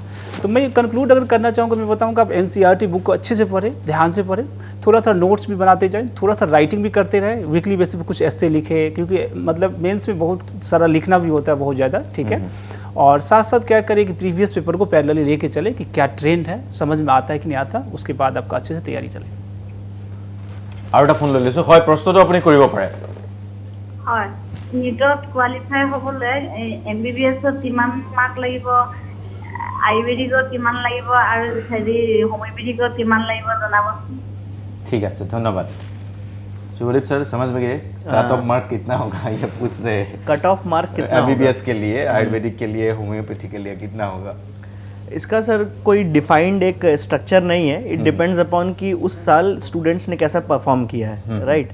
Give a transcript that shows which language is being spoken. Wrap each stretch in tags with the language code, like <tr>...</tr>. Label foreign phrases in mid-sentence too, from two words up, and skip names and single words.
<hi>तो मैं कंक्लूड अगर करना चाहूँगा, मैं बताऊँगा आप NCERT बुक को अच्छे से पढ़ें, ध्यान से पढ़ें, थोड़ा सा नोट्स भी बनाते जाएं, थोड़ा सा राइटिंग भी करते रहें,</hi> <en>weekly basis</en> <hi>पे कुछ ऐसे लिखे, क्योंकि मतलब मेंस में बहुत सारा लिखना भी होता है बहुत ज़्यादा, ठीक है। और साथ साथ क्या करें कि</hi> <en>previous paper</en> <hi>को पैरेलली लेके चले कि क्या ट्रेंड है, समझ में आता है कि नहीं आता, उसके बाद आपका अच्छे से तैयारी चले।</hi> <as>আৰু এটা ফোন লৈ লৈছোঁ। হয়, প্ৰশ্নটো আপুনি কৰিব পাৰে। হয়, নীটত কোৱালিফাই হ'বলৈ MBBS-ত কিমান মাৰ্ক লাগিব, আয়ুৰ্বেদিকত কিমান লাগিব, আৰু হোমিওপেথিকত কিমান লাগিব জনাবচোন।</as> <hi>ठीक है, धन्यवाद। शुभदीप सर, समझ में गए</hi> <en>cut off mark</en> <hi>कितना होगा, ये पूछ रहे हैं।</hi> <en>cut off mark</en> <hi>कितना MBBS के लिए, आयुर्वेदिक के लिए, होम्योपैथी के लिए कितना होगा? इसका सर कोई डिफाइंड एक स्ट्रक्चर नहीं है,</hi> <en>it depends upon</en> <hi>कि उस साल स्टूडेंट्स ने कैसा परफॉर्म किया है, राइट।</hi>